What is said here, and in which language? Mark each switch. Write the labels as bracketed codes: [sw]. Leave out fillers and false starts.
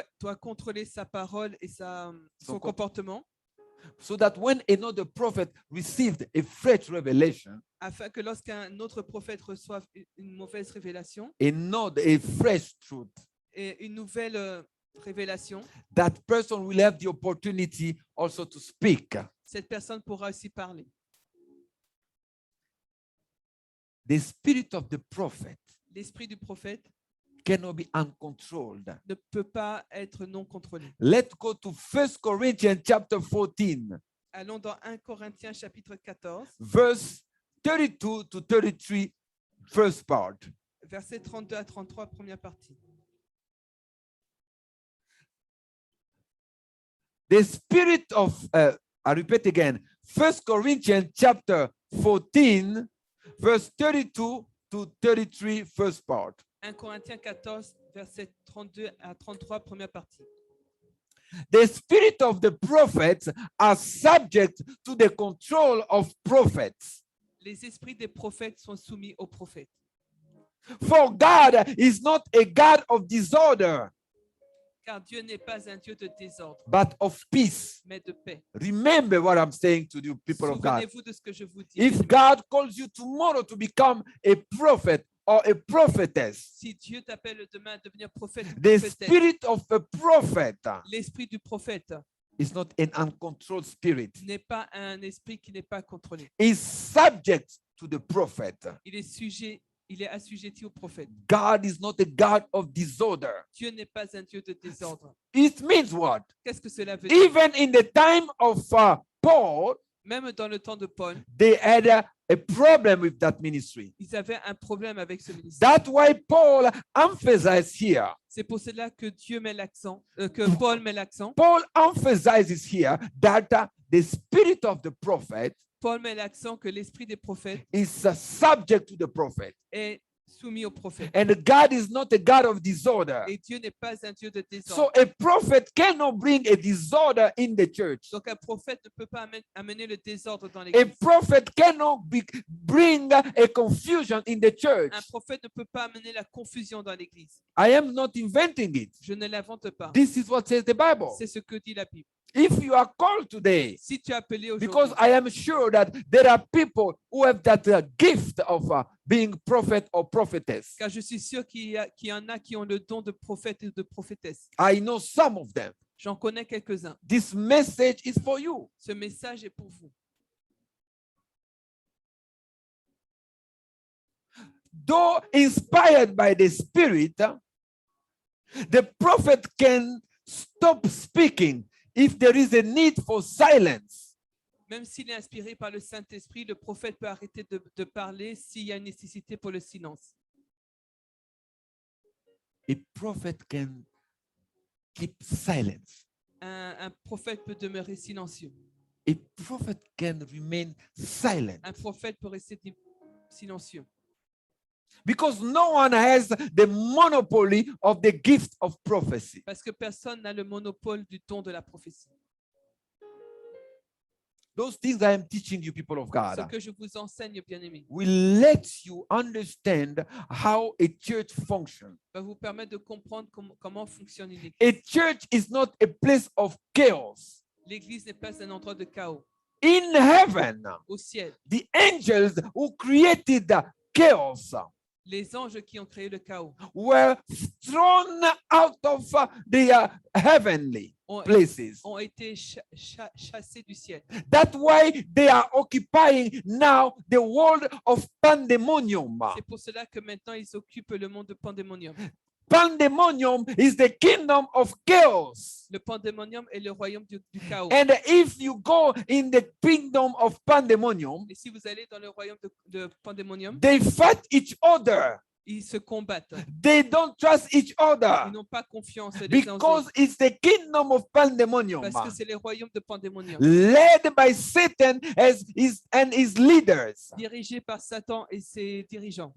[fr] doit contrôler sa parole et son Son comportement [en] so that when another prophet received a fresh revelation, [fr] afin que lorsqu'un autre prophète reçoive une mauvaise révélation [en] a fresh truth, [fr] et une nouvelle révélation, [en] that person will have the opportunity also to speak. [fr] cette personne pourra aussi parler. [en] The spirit of the prophet [fr] L'esprit du prophète [en] cannot be uncontrolled. [fr] ne peut pas être non contrôlé. [en] Let's go to 1 Corinthians chapter 14, [fr] Allons dans 1 Corinthiens chapitre 14, [en] verse 32 to 33, first part. [fr] versets 32 à 33, première partie. [en] The spirit of I repeat again. 1 Corinthians chapter 14, verse 32 to 33, first part. [fr] 1 Corinthiens 14, verset 32 à 33, première partie. [en] The spirit of the prophets are subject to the control of prophets. [fr] Les esprits des prophètes sont soumis aux prophètes. [en] For God is not a God of disorder, [fr] Car Dieu n'est pas un Dieu de désordre, [en] but of peace. [fr] mais de paix. [en] Remember what I'm saying to you, people of God. [fr] Souvenez-vous de ce que je vous dis. [en] If God calls you tomorrow to become a prophet or a prophetess, [fr] Si Dieu t'appelle demain à devenir prophète, ou [en] the [fr] prophétesse, [en] spirit of a prophet [fr] l'esprit du prophète [en] is not an uncontrolled spirit. [fr] n'est pas un esprit qui n'est pas contrôlé. [en] Is subject to the prophet. [fr] Il est assujetti au prophète. [en] God is not a God of disorder. [fr] Dieu n'est pas un Dieu de désordre. [en] It means what? [fr] Qu'est-ce que cela veut dire? [en] Even in the time of Paul, [fr] Même dans le temps de Paul, [en] they had a problem with that ministry. [fr] ils avaient un problème avec ce ministère. [en] That's why Paul emphasized here. [fr] C'est pour cela que Dieu met l'accent, que Paul met l'accent. [en] Paul emphasizes here that the spirit of the prophet [fr] Paul met l'accent que l'esprit des prophètes [en] is subject to the prophet. [fr] est soumis au prophète. [en] And God is not a God of disorder. [fr] Et Dieu n'est pas un Dieu de [en] So [fr] désordre. [en] a prophet cannot bring a disorder in the church. [fr] Donc un prophète ne peut pas amener le désordre dans [en] A [fr] l'église. [en] prophet cannot bring a confusion in the church. [fr] Un prophète ne peut pas amener la confusion dans l'église. [en] I am not inventing it. [fr] Je ne l'invente pas. [en] This is what says the Bible. [fr] C'est ce que dit la Bible. [en] If you are called today, [fr] Si tu es appelé [en] because [fr] aujourd'hui, [en] I am sure that there are people who have that gift of being prophet or prophetess. [fr] car je suis sûr qu'il y en a qui ont le don de prophète et de prophétesse. [en] I know some of them. [fr] J'en connais quelques-uns. [en] This message is for you. [fr] Ce message est pour vous. [en] Though inspired by the Spirit, the prophet can stop speaking if there is a need for silence. [fr] Même s'il est inspiré par le Saint-Esprit, le prophète peut arrêter de parler s'il y a une nécessité pour le silence. [en] A prophet can keep silence. [fr] Un prophète peut demeurer silencieux. [en] A prophet can remain silent [fr] Un prophète peut rester silencieux. [en] because no one has the monopoly of the gift of prophecy. [fr] Parce que personne n'a le monopole du don de la prophétie. [en] Those things I am teaching you, people of [fr] Ce [en] God, [fr] que je vous enseigne, bien-aimés, [en] will let you understand how a church functions. [fr] va vous permettre de comprendre comment fonctionne une église. [en] A church is not a place of chaos. [fr] L'église n'est pas un endroit de chaos. [en] In heaven, [fr] Au ciel, [en] the angels who created the chaos [fr] les anges qui ont créé le chaos [en] were thrown out of the heavenly [fr] ont, [en] places. [fr] ont été chassés du ciel. [en] That's why they are occupying now the world of pandemonium. [fr] C'est pour cela que maintenant ils occupent le monde de pandémonium. [en] Pandemonium is the kingdom of chaos. [fr] Le pandémonium est le royaume du chaos. [en] And if you go in the kingdom of pandemonium, [fr] Et si vous allez dans le royaume de pandémonium, [en] they fight each other. [fr] ils se combattent. [en] They don't trust each [fr] Ils [en] other [fr] n'ont pas confiance les uns aux [en] because [fr] autres. [en] it's the kingdom of pandemonium, [fr] Parce que c'est les royaumes de pandémonium, [en] led by Satan and his leaders, [fr] dirigés par Satan et ses dirigeants,